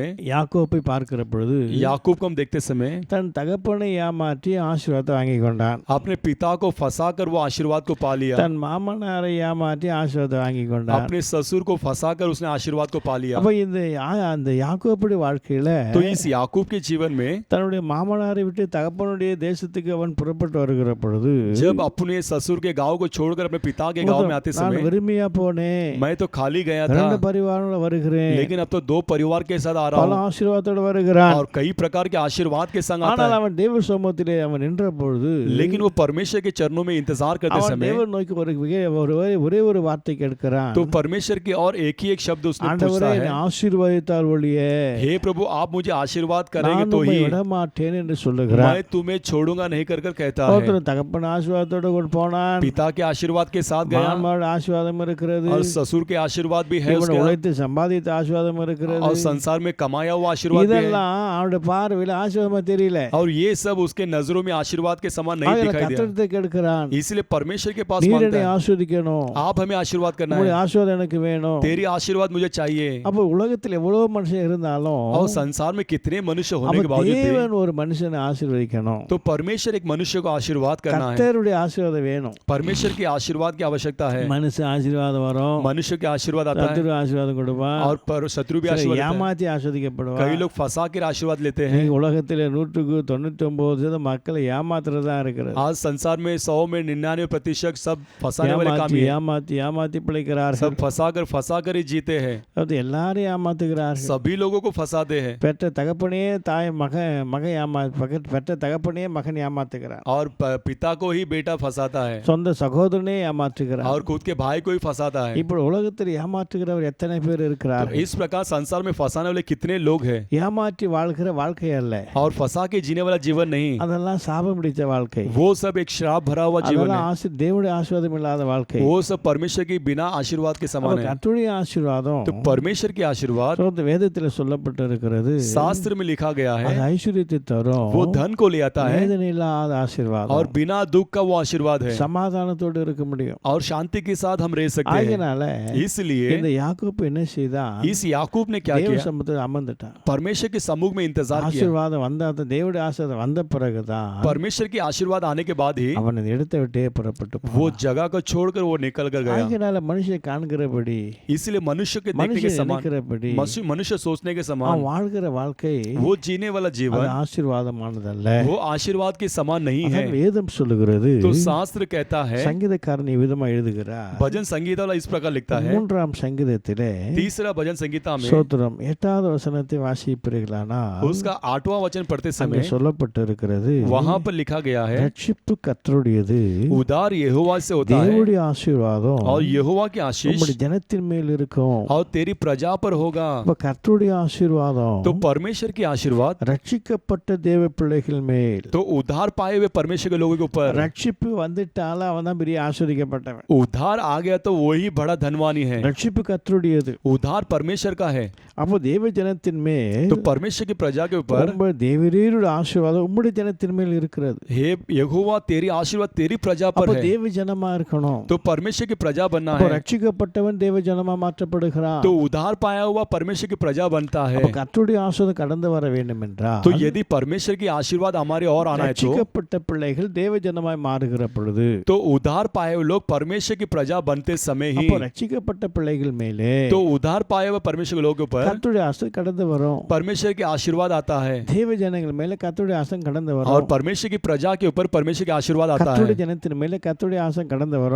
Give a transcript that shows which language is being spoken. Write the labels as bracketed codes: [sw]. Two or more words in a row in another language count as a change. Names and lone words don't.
[ta] யாக்கோபை பார்க்கிற பொழுது [hi] याकूब को हम देखते समय [ta] தன் தகப்பனை ஏமாற்றி ஆசீர்வாதத்தை வாங்கி கொண்டான். [hi] अपने पिता को फंसाकर वो आशीर्वाद को पा लिया. [ta] தன் மாமனாரை ஏமாற்றி ஆசீர்வாதத்தை வாங்கி கொண்டான். [hi] अपने ससुर को फंसाकर उसने आशीर्वाद को पा लिया. [ta] அப்ப அந்த யாக்கோபுடைய வாழ்க்கையில [hi] तो इस याकूब के जीवन में [ta] தன்னுடைய மாமனாரை விட்டு தகப்பனுடைய தேசத்துக்கு அவன் புறப்பட்டு வருகிற பொழுது [hi] जब अपने ससुर के गांव को छोड़कर अपने पिता के गांव में आते [ta] நான் [hi] समय [ta] வெறுமையா போனேன். [hi] मैं तो खाली गया था, [ta] ரெண்டு பரிவாரோட வருகிறேன். [hi] लेकिन अब तो 2 परिवार के साथ आ रहा [ta] பல [hi] हूँ [ta] ஆசீர்வாதத்தோட வருகிறான். [hi] और कई प्रकार के आशीर्वाद के संग आता [ta] ஆனால் [hi] है. [ta] அவன் தேவ சமூகத்திலே அவன் நின்ற பொழுது [hi] लेकिन वो परमेश्वर के चरणों में इंतजार करते [ta] அவன் [hi] समय [ta] தேவன் நோக்கி ஒரே ஒரு வார்த்தை கேட்கிறான். [hi] तो परमेश्वर की और एक ही एक शब्द उसने पूछता [ta] ஆண்டவரே [hi] है, [ta] என்னை ஆசீர்வதித்தால் ஒழிய [hi] हे प्रभु आप मुझे आशीर्वाद करेंगे [ta] நான் [hi] तो [ta] உம்மை [hi] ही [ta] விடமாட்டேன் என்று சொல்லுகிறான். [hi] मैं तुम्हें छोड़ूंगा नहीं कर कहता है. [ta] ஒருத்தன் தகப்பன் ஆசீர்வாதத்தோட கொண்டு போனான். [hi] पिता के आशीर्वाद के साथ गया [ta] மாமனாரோட ஆசீர்வாதம் இருக்கிறது. [hi] और ससुर के आशीर्वाद भी है [ta] இவன் [hi] उसके, [ta] உழைத்து சம்பாதித்த ஆசீர்வாதம் இருக்கிறது. [hi] और संसार में कमाया हुआ आशीर्वाद भी है. [ta] இதெல்லாம் அவனுடைய பார்வையில ஆசீர்வாதமா தெரியல. [hi] और ये ये सब उसके नजरों में आशीर्वाद के समान नहीं [ta] ஆகையால [hi] दिखाई दिया, [ta] கர்த்தரிடத்தை கேட்கிறான், [hi] इसलिए परमेश्वर के पास [ta] நீர் [hi] मांगता [ta] என்னை [hi] है, [ta] ஆசீர்வதிக்கணும், [hi] आप हमें आशीर्वाद करना [ta] உங்களுடைய [hi] है, [ta] ஆசீர்வாதம் எனக்கு வேணும். [hi] तेरी आशीर्वाद मुझे चाहिए। [ta] அப்ப உலகத்தில் எவ்வளவு மனுஷன் இருந்தாலும் [hi] और संसार में कितने मनुष्य होने [ta] அப்ப [hi] के बावजूद भी [ta] தேவன் ஒரு மனுஷனை ஆசீர்வதிக்கணும். [hi] तो परमेश्वर एक मनुष्य को आशीर्वाद करना है, [ta] கர்த்தருடைய ஆசீர்வாதம் வேணும். [hi] परमेश्वर की आशीर्वाद की आवश्यकता है। [ta] மனுஷன் ஆசீர்வாதம் வரும், [hi] मनुष्य के आशीर्वाद आता है [ta] சத்துரு ஆசீர்வாதம் கொடுப்பான், [hi] और पर शत्रु भी [ta] சிலர் [hi] आशीर्वाद देता है। [ta] ஏமாத்தி ஆஸ்வதிக்கப்படுவான். [hi] कई लोग फंसा कर आशीर्वाद लेते हैं। [ta] நீங்க உலகத்தில் 199% மக்களை ஏமாத்துறதா இருக்கிறது. [hi] आज संसार में 100 में 99% सब फंसाने वाले काम [ta] ஏமாத்தி [hi] ही है। [ta] ஏமாத்தி ஏமாத்தி பிழைக்கிறார்கள். [hi] सब फंसा कर ही जीते हैं, [ta] அது எல்லாரும் ஏமாத்துகிறார்கள். [hi] सभी लोगों को फंसाते हैं। [ta] பெற்ற தகப்பனே தாய் பெற்ற தகப்பனே மகன் ஏமாத்துகிறார். [hi] और पिता को ही बेटा फंसाता है [ta] சொந்த சகோதரனே ஏமாற்றுகிறார். [hi] और खुद के भाई को ही फंसाता है। [ta] இப்போ உலகத்தில் ஏமாற்றுகிறவர் எத்தனை பேர் [hi] तो [ta] இருக்கிறார்கள்? [hi] इस प्रकार संसार में फंसाने वाले कितने लोग हैं, [ta] ஏமாற்றி வாழ்கிற வாழ்க்கை அல்ல, [hi] और फंसा के जीने वाला जीवन नहीं, [ta] அதெல்லாம் சாபம் பிடித்த வாழ்க்கை, [hi] वो सब एक श्राप भरा हुआ जीवन है, [ta] அதெல்லாம் தேவனுடைய ஆசீர்வாதம் இல்லாத வாழ்க்கை. [hi] वो सब परमेश्वर के बिना आशीर्वाद के [ta] அப்ப [hi] समान है। [ta] கர்த்தருடைய ஆசீர்வாதம் [hi] तो परमेश्वर की आशीर्वाद [ta] வேதத்தில் சொல்லப்பட்டிருக்கிறது. [hi] शास्त्र में लिखा गया [ta] அது [hi] है, [ta] ஐஸ்வர்யத்தை தரும், [hi] वो धन को ले आता है [ta] வேதனை இல்லாத ஆசீர்வாதம், [hi] और बिना दुख का वो आशीर्वाद है, [ta] சமாதானத்தோடு இருக்க முடியும். [hi] और शांति के साथ हम रह सकते हैं। [ta] ஆகையினால [hi] इसलिए [ta] இந்த யாக்கோப்பு என்ன செய்தான்? [hi] इस याकूब ने क्या [ta] தேவ [hi] किया, [ta] சமூகத்தில் அமர்ந்துட்டான். [hi] परमेश्वर के सम्मुख में इंतजार किया। [ta] ஆசீர்வாதம் வந்தாத தேவனுடைய ஆசீர்வாதம் வந்த பிறகுதான் [hi] परमेश्वर की आशीर्वाद आने के बाद ही [ta] அவன் இந்த இடத்தை விட்டே புறப்பட்டு [hi] वो जगह को छोड़कर वो निकल कर गया। [ta] ஆகையினால மனுஷன் காண்கிறபடி, [hi] इसलिए मनुष्य के देखने के [ta] மனுஷன் [hi] समान, [ta] நினைக்கிறபடி [hi] मनुष्य सोचने के [ta] அவன் [hi] समान [ta] வாழ்கிற வாழ்க்கை [hi] वो जीने वाला [ta] அது [hi] जीवन [ta] ஆசீர்வாதமானதல்ல. [hi] वो आशीर्वाद के समान नहीं है। [ta] அதான் வேதம் சொல்லுகிறது. [hi] तो शास्त्र कहता है, [ta] சங்கீதக்காரன் விதமா எழுதுகிறார். [hi] भजन संगीता वाला इस प्रकार लिखता है, [ta] 3ஆம் சங்கீதத்திலே [hi] तीसरा भजन संगीता में [ta] ஸ்தோத்திரம் 8வது வசனத்தை வாசிப்பீர்களானா [hi] उसका 8वां वचन पढ़ते [ta] அங்கே [hi] समय [ta] சொல்லப்பட்டிருக்கிறது, [hi] वहां पर लिखा गया है, [ta] ரட்சிப்பு கர்த்தருடையது, [hi] उदार यहोवा से होता है [ta] தேவனுடைய ஆசீர்வாதம் [hi] और यहोवा की आशीष [ta] உம்முடைய ஜனத்தின் மேல் இருக்கும். [hi] और तेरी प्रजा पर होगा। [ta] அப்ப கர்த்தருடைய ஆசீர்வாதம் [hi] तो परमेश्वर की आशीर्वाद [ta] ரட்சிக்கப்பட்ட தேவ பிள்ளைகள் மேல், [hi] तो उद्धार पाए हुए परमेश्वर के लोगों के ऊपर, [ta] ரட்சிப்பு வந்துட்டால அவன் தான் பெரிய ஆசீர்வதிக்கப்பட்டவன். [hi] उद्धार आ गया तो वही बड़ा धनवानी है। [ta] ரட்சிப்பு கர்த்தருடையது. [hi] उद्धार परमेश्वर का है, [ta] அப்போ தேவ ஜனத்தின் மேல் [hi] तो परमेश्वर की प्रजा के ऊपर, [ta] உம்முடைய தேவரீருடைய ஆசீர்வாதம் உம்முடைய ஜனத்தின் மேல் இருக்கிறது. [hi] हे यहोवा तेरी आशीर्वाद तेरी प्रजा पर [ta] அப்போ [hi] है, [ta] தேவ ஜனமா இருக்கணும். [hi] तो परमेश्वर की प्रजा बनना [ta] அப்போ [hi] है, [ta] ரட்சிக்கப்பட்டவன் தேவ ஜனமா மாற்றப்படுகிறான். [hi] तो उद्धार पाया हुआ परमेश्वर की प्रजा बनता है। [ta] அப்போ கர்த்தருடைய ஆசீர்வாதம் கடந்து வர வேண்டும் என்றால், [hi] तो यदि परमेश्वर की आशीर्वाद हमारे और आना है [ta] ரட்சிக்கப்பட்ட பிள்ளைகள் தேவ ஜனமாய் மாறுகிற பொழுது, [hi] तो उद्धार पाए हुए लोग परमेश्वर की प्रजा बनते समय ही, [ta] அப்போ ரட்சிக்கப்பட்ட பிள்ளைகள் மேலே [hi] तो उद्धार पाए हुए परमेश्वर के लोगों के ऊपर [ta] கர்த்தருடைய ஆசீர்வாதம் கடந்து வரும். [hi] परमेश्वर के आशीर्वाद आता है, [ta] தேவ ஜனங்கள் மேலே கர்த்தருடைய ஆசீர்வாதம் கடந்து [hi] और [ta] வரும். [hi] परमेश्वर की प्रजा के ऊपर परमेश्वर के आशीर्वाद आता [ta] கர்த்தருடைய [hi] है, [ta] ஜனத்தின் மேலே கர்த்தருடைய ஆசீர்வாதம் கடந்து வரும்.